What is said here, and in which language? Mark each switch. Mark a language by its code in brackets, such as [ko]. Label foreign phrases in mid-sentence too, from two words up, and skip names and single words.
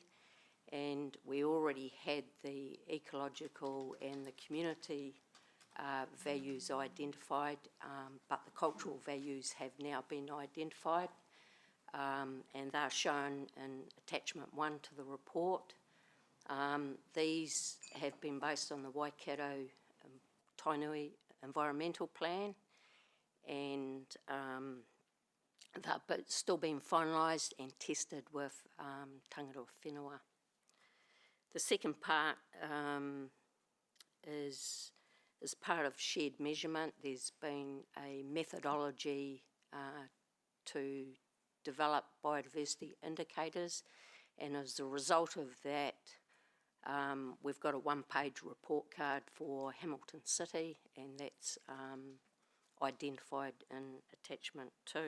[en] And we already had the ecological and the community values identified, but the cultural values have now been identified, and they're shown in attachment 1 to the report. These have been based on the Waikato Tainui Environmental Plan, and they're still being finalised and tested with [mi] tangata whenua. [en] The second part is part of shared measurement. There's been a methodology to develop biodiversity indicators, and as a result of that, we've got a one-page report card for Hamilton City, and that's identified in attachment 2.